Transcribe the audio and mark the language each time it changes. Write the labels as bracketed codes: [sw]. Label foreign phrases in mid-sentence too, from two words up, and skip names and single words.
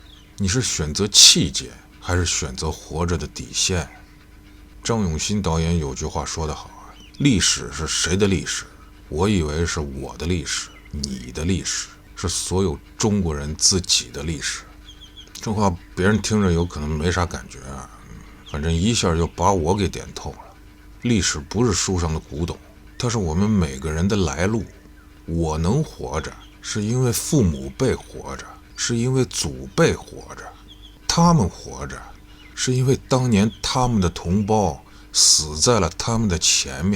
[zh] 你是選擇氣節，還是選擇活着的底線？張永新導演有句話說得好啊，歷史是誰的歷史？我以為是我的歷史，你的歷史，是所有中國人自己的歷史。這話別人聽着有可能沒啥感覺啊，反正一下就把我給點透了。歷史不是書上的古董，它是我們每個人的來路。我能活着，是因為父母輩活着，是因為祖輩活着，他們活着，是因為當年他們的同胞死在了他們的前面。